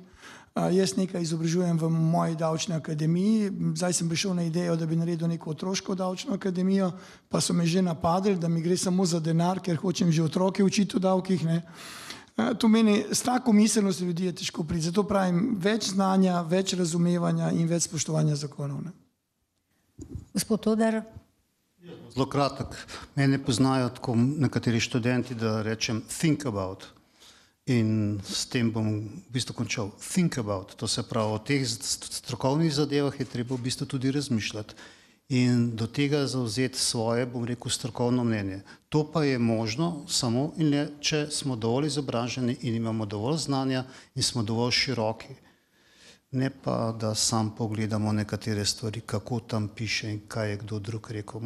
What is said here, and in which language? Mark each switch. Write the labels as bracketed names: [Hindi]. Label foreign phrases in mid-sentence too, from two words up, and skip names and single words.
[Slovenian] Jaz nekaj izobražujem v moji davčni akademiji, zdaj sem prišel na idejo, da bi naredil neko otroško davčno akademijo, pa so me že napadli, da mi gre samo za denar, ker hočem že otroke učiti o davkih. Ne. To meni, s tako miselnostjo ljudi je težko priti, zato pravim, več znanja, več razumevanja in več spoštovanja zakonov. Ne. Gospod Todar. Zelo kratek. Mene poznajo tako nekateri študenti, da rečem [English] think about. [Slovenian] In s tem bom v bistvu končal. [English] Think about. [Slovenian] To se pravi, o teh strokovnih zadevah je treba v bistvu tudi razmišljati. In do tega zauzeti svoje, bom rekel, strokovno mnenje. To pa je možno samo in le, če smo dovolj izobraženi in imamo dovolj znanja in smo dovolj široki. Ne pa, da sam pogledamo nekatere stvari, kako tam piše in kaj je kdo drug rekel.